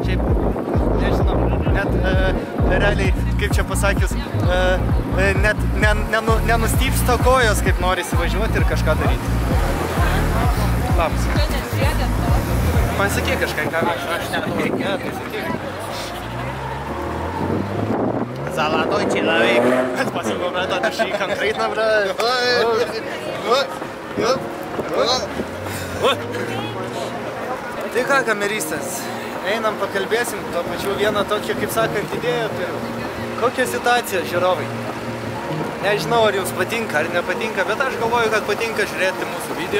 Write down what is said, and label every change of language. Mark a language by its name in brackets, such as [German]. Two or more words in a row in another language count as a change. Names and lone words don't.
[Lithuanian] Šiaip, nežinau, net realiai, kaip čia pasakius, net nenustypsta kojos, kaip norisi važiuoti ir kažką daryti. Labas. Pasakyk kažką, ką aš nedaug. Ne, tai sakyk. [Russian] Золото человек. Спасибо, брат, отошли конкретно, брат. [Lithuanian] Tai ką, kameristas, einam pakalbėsim, to pačiu vieną tokią, kaip sakant, idėją turim. Kokia situacija, žiūrovai? Nežinau, ar jums patinka ar nepatinka, bet aš galvoju, kad patinka žiūrėti mūsų video.